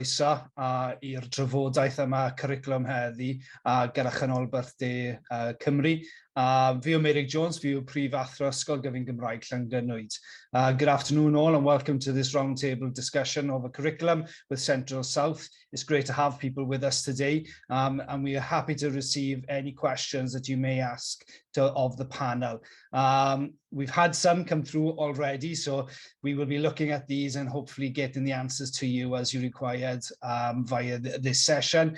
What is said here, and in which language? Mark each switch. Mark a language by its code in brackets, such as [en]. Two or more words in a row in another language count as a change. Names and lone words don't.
[cy] i'r drafodaeth yma cwricwlwm heddi gyda chanolbarth De Cymru. Fi yw Meurig Jones, fi yw Prif Athro Ysgol Gymraeg Llangynwyd. [en] Good afternoon all and welcome to this roundtable discussion of a curriculum with Central South. It's great to have people with us today and we are happy to receive any questions that you may ask of the panel. We've had some come through already, so we will be looking at these and hopefully getting the answers to you as you required via this session.